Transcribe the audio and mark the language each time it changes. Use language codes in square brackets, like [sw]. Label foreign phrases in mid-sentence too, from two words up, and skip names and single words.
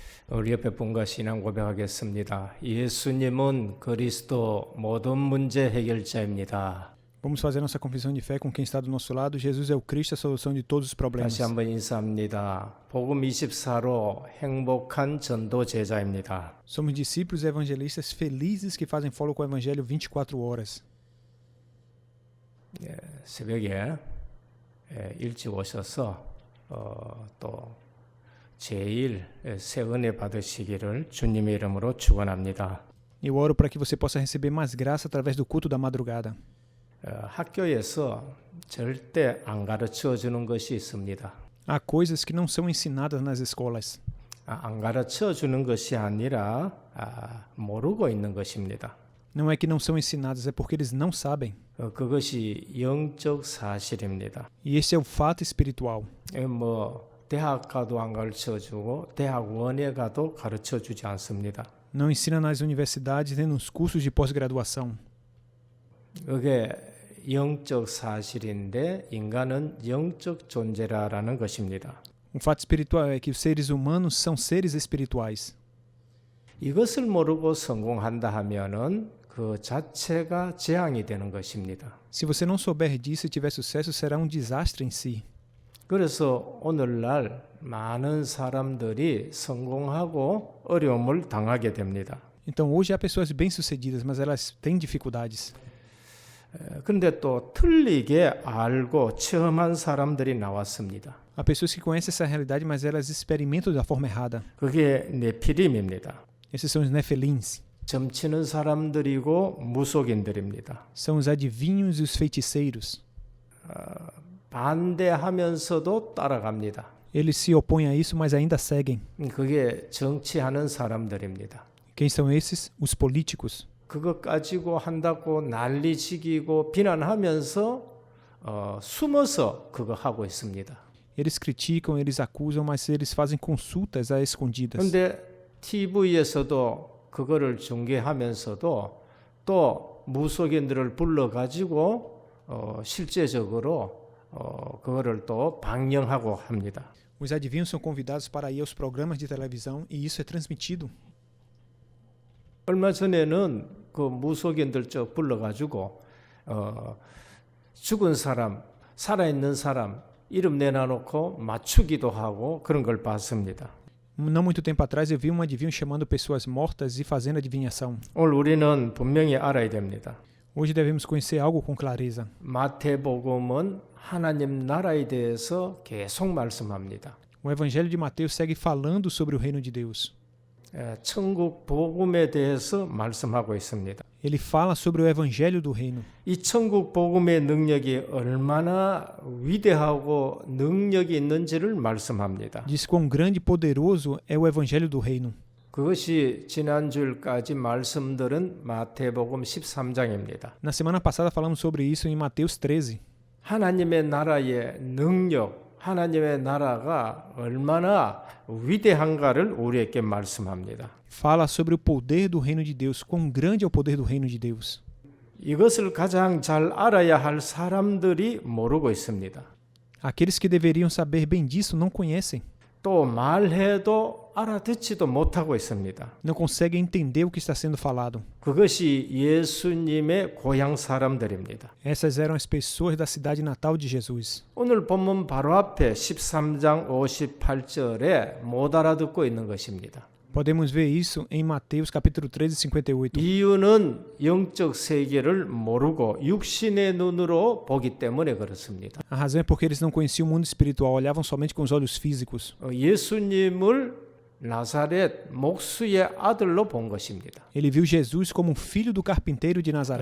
[ko] 우리 옆에 분과 신앙 고백하겠습니다. 예수님은 그리스도 모든 문제 해결자입니다. [pt] Vamos fazer nossa confissão de fé com quem está do nosso lado. Jesus é o Cristo, a solução de todos os problemas. [ko] 다시 한번 인사합니다. 복음 24로 행복한 전도 제자입니다. [pt] Somos discípulos evangelistas felizes que fazem follow com o Evangelho 24 horas. [ko] 새벽에 일찍 오셔서 또 제일 새 은혜 받으시기를 주님의 이름으로 축원합니다. [pt] Eu oro para que você possa receber mais graça através do culto da madrugada. [ko] 학교에서 절대 안 가르쳐 주는 것이 있습니다. [pt] Há coisas que não são ensinadas nas escolas. [ko] 안 가르쳐 주는 것이 아니라 모르고 있는 것입니다. [pt] Não é que não são ensinadas, é porque eles não sabem. [ko] 그것이 영적 사실입니다. [pt] E esse é o fato espiritual. [ko] 대학 가도 안 가르쳐 주고 대학원에 가도 가르쳐 주지 않습니다. [pt] Não ensina nas universidades nem nos cursos de pós-graduação. [ko] 그게 영적 사실인데 인간은 영적 존재라는 것입니다. [pt] fato espiritual é que os seres humanos são seres espirituais. [ko] 이것을 모르고 성공한다 하면은 그 자체가 재앙이 되는 것입니다. [pt] Se você não souber disso e tiver sucesso, será um desastre em si. [ko] 그래서 오늘날 많은 사람들이 성공하고 어려움을 당하게 됩니다. [pt] Então hoje há pessoas bem-sucedidas, mas elas têm dificuldades. [ko] 그런데 또 틀리게 알고 체험한 사람들이 나왔습니다. [pt] Há pessoas que conhecem essa realidade, mas elas experimentam da forma errada. [ko] 그게 네피림입니다. [pt] Esses são os nefelins. [ko] 점치는 사람들이고 무속인들입니다. [pt] São os adivinhos e os feiticeiros. [ko] 반대하면서도 따라갑니다. [pt] Eles se opõem a isso, mas ainda seguem. [ko] 그게 정치하는 사람들입니다. [pt] Quem são esses? Os políticos. [ko] 그것 가지고 한다고 난리치기고 비난하면서 숨어서 그거 하고 있습니다. [pt] Eles criticam, eles acusam, mas eles fazem consultas a escondidas. [ko] 그런데 TV에서도 그거를 중계하면서도 또 무속인들을 불러가지고 실제적으로 그거를 또 방영하고 합니다. [pt] Os adivinhos são convidados para ir aos programas de televisão e isso é transmitido. [ko] 얼마 전에는 그 무속인들 쪽 불러가지고 죽은 사람, 살아있는 사람 이름 내놔놓고 맞추기도 하고 그런 걸 봤습니다. [pt] Não muito tempo atrás eu vi um adivinho chamando pessoas mortas e fazendo adivinhação. [ko] 오늘 우리는 분명히 알아야 됩니다. [pt] Hoje devemos conhecer algo com clareza. [ko] 마태복음은 하나님 나라에 대해서 계속 말씀합니다. [pt] O Evangelho de Mateus segue falando sobre o reino de Deus. [ko] 천국 복음에 대해서 말씀하고 있습니다. [pt] Ele fala sobre o Evangelho do reino. [ko] 이 천국 복음의 능력이 얼마나 위대하고 능력이 있는지를 말씀합니다. [pt] Diz quão grande e poderoso é o Evangelho do reino. [ko] 그것이 지난주까지 말씀드린 마태복음 13장입니다. [pt] Na semana passada falamos sobre isso em Mateus 13. [ko] 하나님의 나라의 능력, 하나님의 나라가 얼마나 위대한가를 우리에게 말씀합니다. [pt] Fala sobre o poder do reino de Deus, quão grande é o poder do reino de Deus. [ko] 이것을 가장 잘 알아야 할 사람들이 모르고 있습니다. [pt] Aqueles que deveriam saber bem disso não conhecem. [ko] 또 말해도 알아듣지도 못하고 있습니다. [pt] Não conseguem entender o que está sendo falado. [ko] 그것이 예수님의 고향 사람들입니다. [pt] Essas eram as pessoas da cidade natal de Jesus. [ko] 오늘 본문 바로 앞에 13장 58절에 못 알아듣고 있는 것입니다. [pt] Podemos ver isso em Mateus capítulo 13, 58. [ko] 이유는 영적 세계를 모르고 육신의 눈으로 보기 때문에 그렇습니다. [pt] A razão é porque eles não conheciam o mundo espiritual, olhavam somente com os olhos físicos. [ko] 예수님을 나사렛 목수의 아들로 본 것입니다. [pt] Ele viu Jesus como um filho do carpinteiro de Nazaré.